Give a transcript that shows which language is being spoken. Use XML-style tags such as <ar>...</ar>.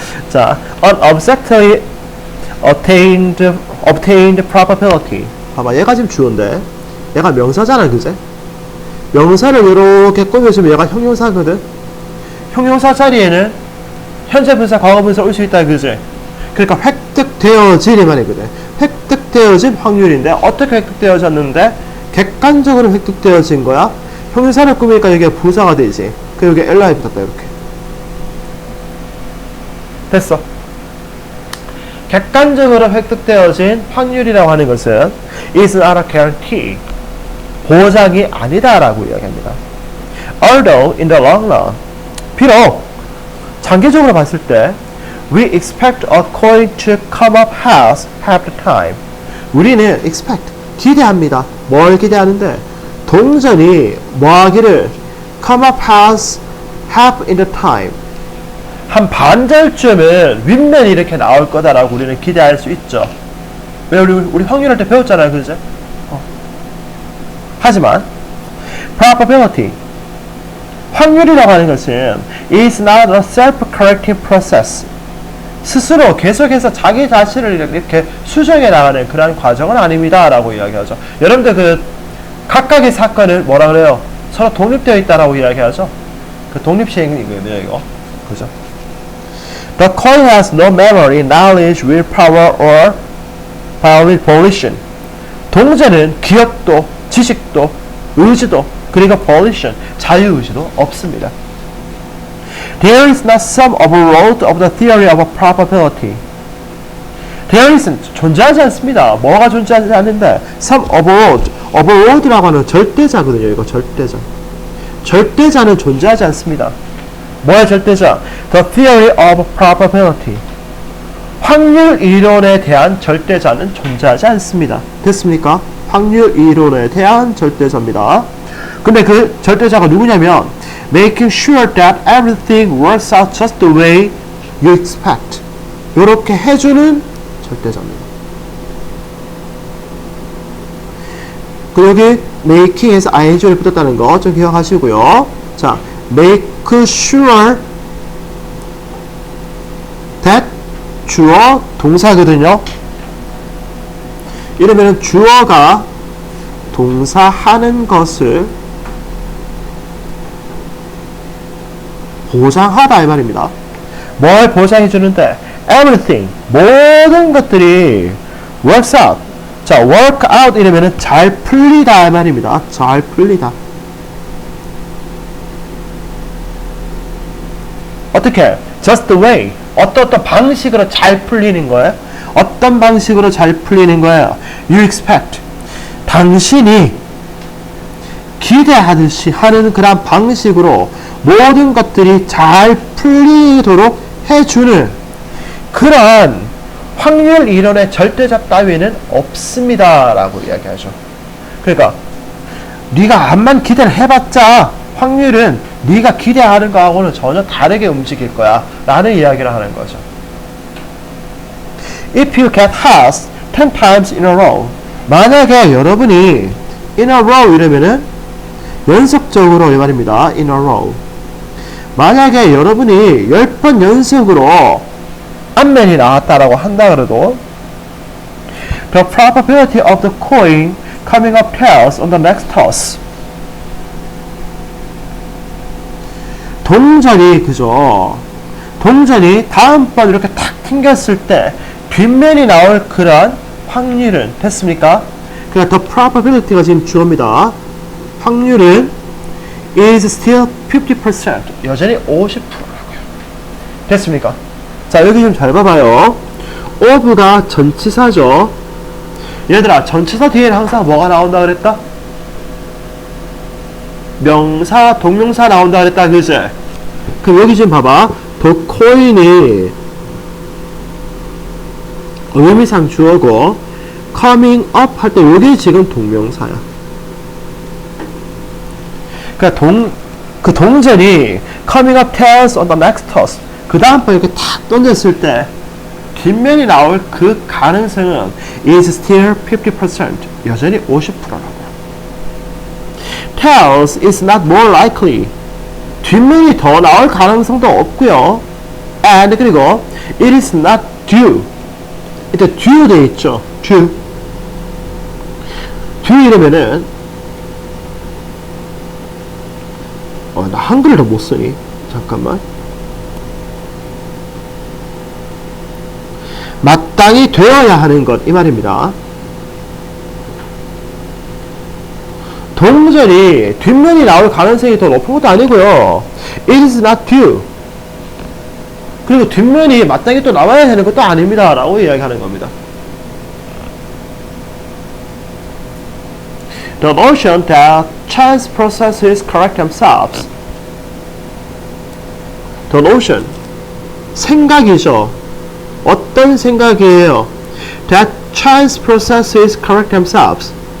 <en>자, unobjectively obtained probability.</en> <ko>봐봐, 얘가 지금 주어인데 얘가 명사잖아, 그제? 명사를 이렇게 꾸며주면 얘가 형용사거든. 형용사 자리에는 현재 분사, 과거 분사 올 수 있다, 그제? 그러니까 획득되어진 이 말이거든. 획득되어진 확률인데 어떻게 획득되어졌는데? 객관적으로 획득되어진 거야. 형용사를 꾸미니까 여기가 부사가 되지. 그 여기 LI 붙었다, 이렇게. 됐어. 객관적으로 획득되어진 확률이라고 하는 것은</ko> <en>is not a guarantee.</en> <ko>보장이 아니다라고 이야기합니다.</ko> <en>Although in the long run,</en> <ko>비록 장기적으로 봤을 때</ko> <en>we expect a coin to come up half the time.</en> <ko>우리는 expect, 기대합니다. 뭘 기대하는데? 동전이 뭐하기를</ko> <en>come up half in the time.</en> <ko>한 반절쯤은 윗면이 이렇게 나올 거다라고 우리는 기대할 수 있죠. 왜 우리 확률할 때 배웠잖아요, 그죠? 하지만</ko> <en>probability,</en> <ko>확률이라고 하는 것은</ko> <en>is not a self-correcting process.</en> <ko>스스로 계속해서 자기 자신을 이렇게 수정해 나가는 그런 과정은 아닙니다라고 이야기하죠. 여러분들 그 각각의 사건을 뭐라 그래요? 서로 독립되어 있다라고 이야기하죠. 그 독립시행이거든요, 이거. 그죠?</ko> <en>The coin has no memory, knowledge, willpower, or volition.</en> <ko>동전은 기억도, 지식도, 의지도, 그리고 volition, 자유의지도 없습니다.</ko> <en>There is not some overload of the theory of probability. There is</en> <ko>는 존재하지 않습니다. 뭐가 존재하지 않는데</ko> <en>some overload,</en> <ko>overload라고 하는 절대자거든요. 이거 절대자. 절대자는 존재하지 않습니다. 뭐의 절대자?</ko> <en>The theory of probability.</en> <ko>확률 이론에 대한 절대자는 존재하지 않습니다. 됐습니까? 확률 이론에 대한 절대자입니다. 근데 그 절대자가 누구냐면</ko> <en>making sure that everything works out just the way you expect.</en> <ko>이렇게 해주는 절대자입니다. 그 여기 making에서 ing를 붙였다는 거 좀 기억하시고요. 자,</ko> <en>make sure that</en> <ko>주어 동사거든요. 이러면 주어가 동사하는 것을 보장하다 이 말입니다. 뭘 보장해 주는데?</ko> <en>Everything,</en> <ko>모든 것들이</ko> <en>works out.</en> <ko>자, work out 이러면은 잘 풀리다 이 말입니다. 잘 풀리다.</ko> <en>어떻게? Just the way.</en> <ko>어떤 방식으로 잘 풀리는 거예요? 어떤 방식으로 잘 풀리는 거예요?</ko> <en>You expect.</en> <ko>당신이 기대하듯이 하는 그런 방식으로 모든 것들이 잘 풀리도록 해주는 그런 확률 이론의 절대적 따위는 없습니다 라고 이야기하죠. 그러니까 네가 암만 기대를 해봤자 확률은 네가 기대하는 거하고는 전혀 다르게 움직일 거야 라는 이야기를 하는 거죠.</ko> <en>If you get house 10 times in a row,</en> <ko>만약에 여러분이</ko> <en>in a row</en> <ko>이러면은 연속적으로 이 말입니다.</ko> <en>in a row.</en> <ko>만약에 여러분이 10번 연속으로 앞면이 나왔다라고 한다 그래도</ko> <en>the probability of the coin coming up tails on the next toss.</en> <ko>동전이 그죠. 동전이 다음번 이렇게 탁 튕겼을 때 뒷면이 나올 그런 확률은 됐습니까? 그러니까</ko> <en>the probability</en> <ko>가 지금 주어입니다. 확률은</ko> <en>is still 50%.</en> <ko>여전히 50%라고요. 됐습니까? 자, 여기 좀 잘 봐봐요. of가 전치사죠. 얘들아, 전치사 뒤에는 항상 뭐가 나온다 그랬다? 명사, 동명사 나온다 그랬다, 그지? 그럼 여기 좀 봐봐.</ko> <en>the coin</en> <ko>이 의미상 주어고</ko> <en>coming up</en> <ko>할 때 여기 지금 동명사야. 그러니까 그 동전이</ko> <en>coming up tails on the next toss.</en> <ko>그 다음 번 이렇게 탁 던졌을 때 뒷면이 나올 그 가능성은</ko> <en>is still 50%.</en> <ko>여전히 50%라고요.</ko> <en>tails is not more likely.</en> <ko>뒷면이 더 나올 가능성도 없고요.</ko> <en>and</en> <ko>그리고</ko> <en>it is not due.</en> <ko>일단 due 돼 있죠. due 이러면은 나 한글을 더 못 쓰니? 잠깐만. 마땅히 되어야 하는 것 이 말입니다. 동전이 뒷면이 나올 가능성이 더 높은 것도 아니고요.</ko> <en>It is not due.</en> <ko>그리고 뒷면이 마땅히 또 나와야 하는 것도 아닙니다. 라고 이야기하는 겁니다.</ko> <en>The notion that chance processes correct themselves. The notion.</en> <ko>생각이죠. 어떤 생각이에요?</ko> <en>That chance processes correct themselves.</en>